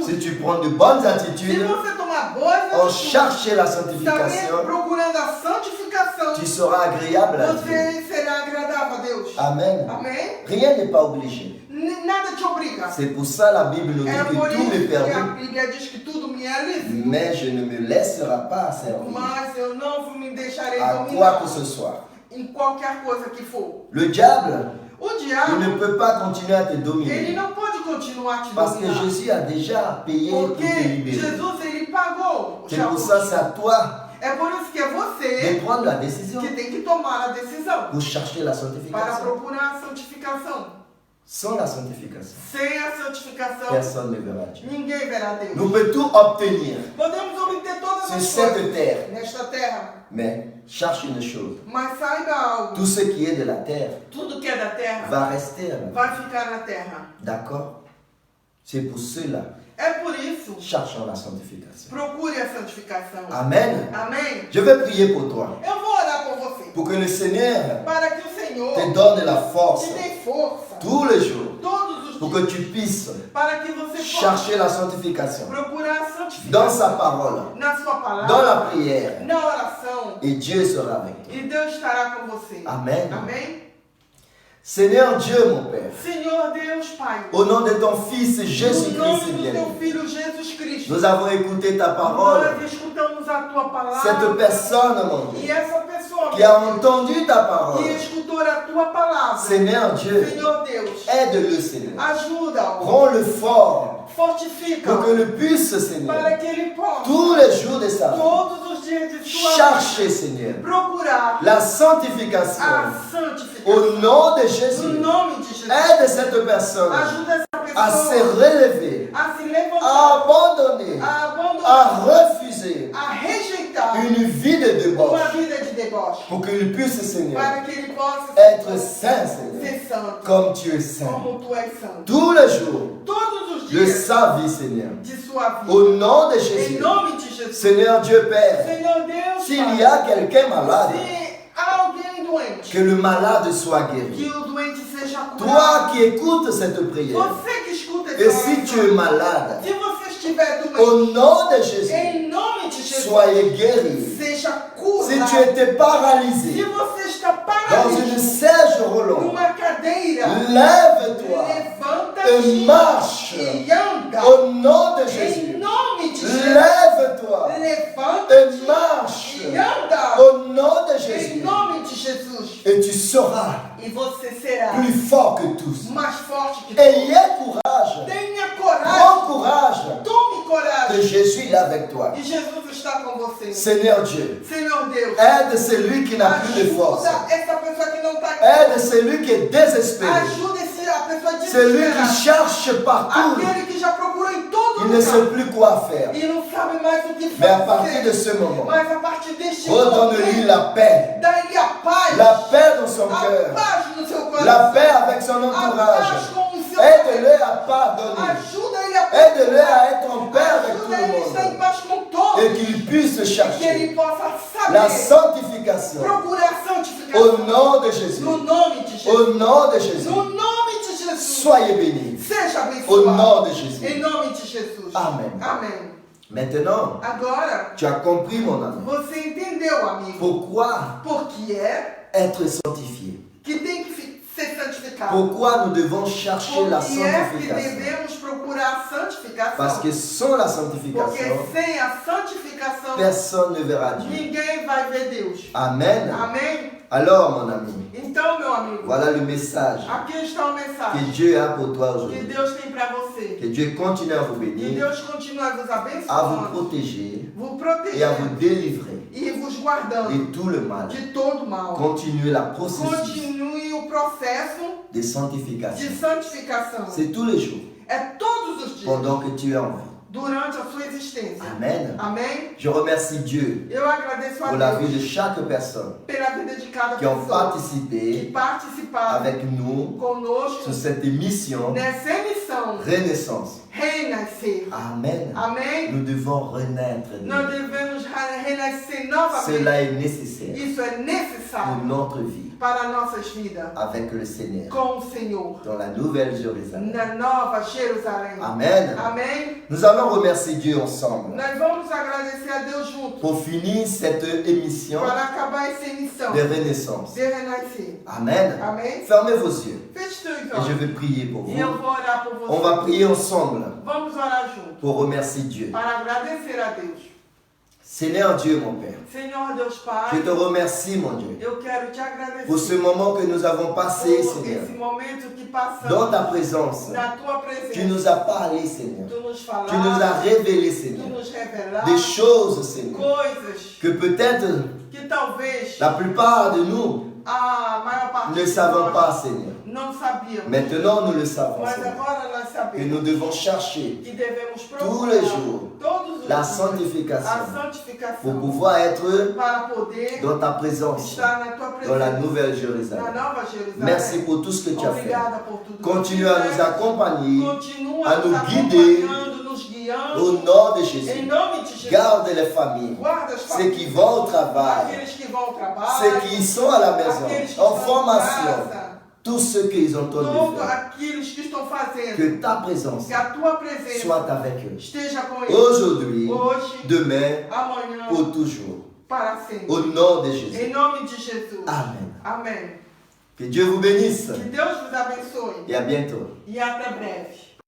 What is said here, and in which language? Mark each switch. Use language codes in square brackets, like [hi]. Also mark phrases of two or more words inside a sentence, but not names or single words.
[fr] Si tu prends de bonnes [pt] Se [fr] attitudes, [pt] você tomar boas [fr] en [pt] atitudes, [fr] chercher la [pt] também [fr] sanctification, [pt] procurando a santificação, [fr] tu seras agréable à Dieu. [pt] você será agradável a Deus. [fr] Amen. [pt] Amém? [fr] Rien n'est pas obligé. [pt] Nada te obriga. [fr] C'est pour ça la Bible nous dit [pt] É [fr] que [pt] por [fr] tout [pt] isso [fr] m'est [pt] que a [fr] permis, [pt] Bíblia diz que tudo me é lícito, [fr] mais je ne me laisserai pas servir [pt] mas eu não me deixarei [fr] à quoi [pt] dominar [fr] que ce soit. [pt] em qualquer coisa que for. [fr] Le diable, [pt] O [fr] il [pt] diabo, [fr] ne peut pas continuer à te [pt] ele [fr] dominer [pt] não pode continuar te [fr] parce que [pt] dominar. [fr] Jésus a déjà payé pour te [pt] Porque [fr] libérer. [pt] Jesus, ele pagou [fr] C'est pour ça c'est à toi [pt] É por isso que é [fr] de [pt] você [fr] prendre la décision [pt] que tem que tomar a decisão [fr] pour chercher la [pt] para [fr] sanctification. [pt] procurar a santificação. [fr] Sans la sanctification, [pt] Sem a santificação, [fr] personne ne verra Dieu. [pt] ninguém verá Deus. [fr] Nous pouvons tout obtenir [pt] Podemos obter todas [fr] sur [pt] as [fr] cette [pt] coisas [fr] terre, [pt] nesta terra, [fr] mais cherche une chose. [pt] mas saiba algo. [fr] Tout ce qui est de la terre [pt] Tudo que é da terra [fr] va rester là. [pt] vai ficar na terra. [fr] D'accord? C'est pour cela, [pt] É por isso, [fr] cherchons la sanctification. [pt] procure a santificação. [fr] Amen. [pt] Amém? [fr] Je vais prier pour toi, [pt] Eu vou orar por você, [fr] pour que le Seigneur [pt] para que o Senhor [fr] te donne la force [pt] te dê força [fr] tous les jours, [pt] todos os [fr] pour que [pt] dias, [fr] tu puisses [pt] para que você possa [fr] chercher la sanctification [pt] procurar a [fr] dans [pt] santificação [fr] sa parole, [pt] na sua palavra, [fr] dans la prière, [pt] na oração, [fr] et Dieu sera avec toi. [pt] e Deus estará com você. [fr] Amen. [pt] Amém? [fr] Seigneur Dieu, mon Père, [pt] Senhor Deus Pai, [fr] au nom de ton Fils [pt] no [fr] Jésus-Christ [pt] nome do [fr] bien-aimé, [pt] teu Filho Jesus Cristo, [fr] nous avons écouté ta parole. [pt] nós escutamos a tua palavra, [fr] Cette personne, mon [pt] e [fr] Dieu, [pt] essa pessoa [fr] qui a entendu ta parole, [pt] que escutou a tua palavra, [fr] Seigneur Dieu, [pt] Senhor Deus, [fr] aide-le, Seigneur. [pt] ajuda-o, [fr] Rends-le fort [pt] fortifica-o, [fr] pour que le puisse, [pt] para [fr] Seigneur, [pt] que ele possa, [fr] tous les jours de sa vie, [pt] todos os dias de sua vida, [fr] chercher, Seigneur, [pt] procurar [fr] la [pt] a [fr] sanctification [pt] santificação. [fr] au nom de [pt] No [fr] Jésus. [pt] nome de Jesus, [fr] Aide cette personne [pt] ajuda essa [fr] à se [pt] pessoa [fr] relever, [pt] a se [fr] à [pt] levantar, [fr] abandonner, [pt] a abandonar, [fr] à refuser [pt] a rejeitar [fr] une vie de [pt] uma [fr] débauche [pt] vida de deboche, [fr] pour qu'il puisse, Seigneur, [pt] para que ele possa [fr] être saint, Seigneur, [pt] ser santo, [fr] comme tu es saint. [pt] como tu és santo. [fr] Tous les jours [pt] Todos os [fr] de [pt] dias [fr] sa vie, Seigneur. [pt] de sua vida, [fr] Au nom de [pt] em [fr] Jésus. [pt] nome de Jesus. [fr] Seigneur Dieu Père, [pt] Senhor Deus, [fr] s'il [pt] Pai, [fr] y a quelqu'un malade, [pt] se há alguém doente, [fr] que le malade soit guéri. [pt] que o doente seja [fr] Toi [pt] curado. [fr] qui écoutes cette prière, [pt] Você que escuta [fr] et [pt] essa [fr] si tu es [pt] oração, [fr] malade, [pt] se você estiver doente, [fr] au nom de Jésus, [pt] em nome de Jesus, [fr] soyez guéri. [pt] seja [fr] Si [pt] curado. [fr] tu étais paralysé [pt] Se você está [fr] dans une [pt] paralítico [fr] siège roulant, [pt] numa cadeira, [fr] lève-toi [pt] levanta-te [fr] et marche. [pt] e anda. [fr] Au nom de [pt] Em [fr] Jésus, [pt] nome de Jesus, [fr] lève-toi et [pt] levanta-te [fr] marche. [pt] e anda. [fr] Au nom de [pt] Em [fr] Jésus, [pt] nome de Jesus. [fr] et tu seras [pt] E você será [fr] plus fort que tous. [pt] mais forte que tu. [fr] Ayez courage, [pt] Tenha coragem. [fr] prends courage, [pt] Tome [fr] que [pt] coragem. [fr] Jésus est avec toi. [pt] E Jesus está com você. [fr] Seigneur Dieu, [pt] Senhor Deus, [fr] aide celui qui n'a plus de force. [pt] ajuda essa pessoa que não está aqui. [fr] Aide celui qui est désespéré. [pt] Ajuda a pessoa [fr] Celui qui [pt] desesperada. [fr] cherche partout. [pt] Aquele que já procurou em todo [fr] Il ne sait [pt] lugar [fr] plus quoi faire. [pt] e não sabe mais o que [fr] Mais à partir de [pt] fazer. [fr] ce moment, [pt] Mas a partir deste [fr] redonne-lui la paix. [pt] dá-lhe a paz. [fr] La paix dans son [pt] A [fr] cœur. [pt] paz no seu coração. [fr] La paix avec son [pt] A paz [fr] entourage. [pt] com o seu [fr] Aide-le à pardonner. [pt] Ajuda ele a [fr] Aide-le à être en paix avec tout [pt] Ajuda [fr] le [pt] ele a estar em [fr] monde. [pt] paz com todos. [fr] Et qu'il puisses [pt] que [fr] chercher [pt] ele possa [fr] la [pt] saber [fr] sanctification [pt] procurar [fr] au [pt] santificação. [fr] nom de Jésus. [pt] No nome de Jesus. [fr] Au nom de Jésus. [pt] No nome de Jesus. [fr] Soyez bénis. [pt] Seja [fr] Au [pt] abençoado. [fr] nom de Jésus. [pt] Em nome de Jesus. [fr] Amen. [pt] Amém. [fr] Maintenant, [pt] Agora, [fr] tu as compris, mon ami, [pt] você entendeu, amigo, [fr] pourquoi [pt] por que é [fr] être sanctifié. [pt] que tem que ser santificado. [fr] Pourquoi nous devons chercher la [pt] Por que é que [fr] sanctification. [pt] devemos procurar a santificação? [fr] Parce que sans la [pt] Porque [fr] sanctification, [pt] sem a santificação, [fr] personne ne verra Dieu. [pt] ninguém vai ver Deus. [fr] Amen. [pt] Amém? [fr] Alors, mon ami, [pt] Então, meu amigo, [fr] voilà le message [pt] aqui está o [fr] que [pt] mensagem [fr] Dieu a pour toi [pt] que [fr] aujourd'hui. [pt] Deus tem para você. [fr] Que Dieu continue à vous [pt] Que [fr] bénir, [pt] Deus continue a vos [fr] à vous [pt] abençoando, [fr] protéger [pt] vos [fr] et à [pt] protegendo [fr] vous délivrer [pt] e vos guardando [fr] de tout le mal. [pt] de todo mal. [fr] Continuez la processus [pt] Continue o processo [fr] de [pt] de [fr] sanctification. [pt] santificação. [fr] C'est tous les jours, [pt] É todos os dias, [fr] pendant que tu es en vie. [pt] durante a sua existência. [fr] Amen. [pt] Amém? [fr] Je remercie Dieu [pt] Eu agradeço a [fr] pour la vie [pt] Deus [fr] de chaque personne [pt] pela vida de cada [fr] qui ont [pt] pessoa que [fr] participé [pt] participaram [fr] avec nous [pt] conosco [fr] sur cette émission [pt] nessa emissão [fr] Renaissance. [pt] Renascer. [fr] Amen. [pt] Amém? [fr] Nous devons renaître de [pt] Nós [fr] nouveau. [pt] devemos renascer novamente. [fr] Cela est nécessaire [pt] Isso é [fr] pour [pt] necessário [fr] notre vie [pt] para nossas vidas [fr] avec le Seigneur [pt] com o Senhor [fr] dans la nouvelle Jérusalem. [pt] na Nova Jerusalém. [fr] Amen. [pt] Amém? [fr] Nous allons remercier Dieu ensemble [pt] Nós vamos agradecer a Deus juntos [fr] pour finir cette émission [pt] para acabar essa emissão [fr] de Renaissance. [pt] de renascer. [fr] Amen. [pt] Amém? [fr] Fermez vos yeux [pt] Feche seus [fr] et je [pt] olhos [fr] vais prier pour [pt] e eu [fr] vous. [pt] vou orar por você. [fr] On va prier ensemble [pt] Vamos orar juntos [fr] pour remercier Dieu. [pt] para agradecer a Deus. [fr] Seigneur Dieu, mon Père, [pt] Senhor Deus Pai, [fr] je te remercie, mon Dieu, [pt] eu quero te agradecer [fr] pour ce moment que nous avons passé, [pt] por [fr] Seigneur, [pt] esse momento que passamos [fr] dans ta présence. [pt] na tua [fr] Tu [pt] presença. [fr] nous as parlé, Seigneur. [pt] Tu nos [fr] Tu nous as [pt] falaste, [fr] révélé, [pt] tu [fr] Seigneur, [pt] nos revelaste [fr] des choses, Seigneur, [pt] coisas [fr] que peut-être [pt] que talvez [fr] la plupart de nous [pt] a maior parte [fr] ne [pt] de [fr] savons [pt] nós [fr] pas, Seigneur. [pt] não sabíamos. [fr] Maintenant, nous le savons, [pt] Mas [fr] Seigneur, [pt] agora nós [fr] que [pt] sabemos [fr] nous devons chercher [pt] que devemos [fr] tous les [pt] procurar [fr] jours [pt] todos os [fr] la [pt] dias [fr] sanctification [pt] a [fr] pour [pt] santificação [fr] pouvoir être [pt] para poder [fr] dans ta présence, [pt] estar na tua [fr] dans la [pt] presença, [fr] Nouvelle [pt] na [fr] Jérusalem. [pt] Nova Jerusalém. [fr] Merci pour tout ce que tu as fait. [pt] Obrigada por tudo. [fr] Continue [pt] que [fr] à [pt] tu [fr] nous [pt] fizeste. [fr] accompagner [pt] Continua [fr] à [pt] nos [fr] nous guider [pt] acompanhando, nos guiando. [fr] au nom de [pt] Em [fr] Jésus. [pt] nome de Jesus. [fr] Garde les familles, [pt] Guarda as [fr] ceux [pt] famílias, [fr] qui vont au travail, [pt] aqueles que vão ao trabalho, [fr] ceux qui sont à la maison, [pt] aqueles que [fr] en [pt] estão [fr] formation, [pt] em casa, [fr] tous ceux qu'ils ont entendu [pt] todos [fr] faire. [pt] aqueles que estão fazendo, [fr] Que ta présence [pt] que a tua presença [fr] soit avec eux. [pt] esteja com eles [fr] Aujourd'hui, [pt] hoje, [fr] demain, [pt] amanhã, [fr] pour toujours. [pt] para sempre. [fr] Au nom de Jésus. [pt] Em nome de Jesus. [fr] Amen. [pt] Amém. [fr] Que Dieu vous bénisse [pt] Que Deus vos abençoe [fr] et à bientôt. [pt] e até breve.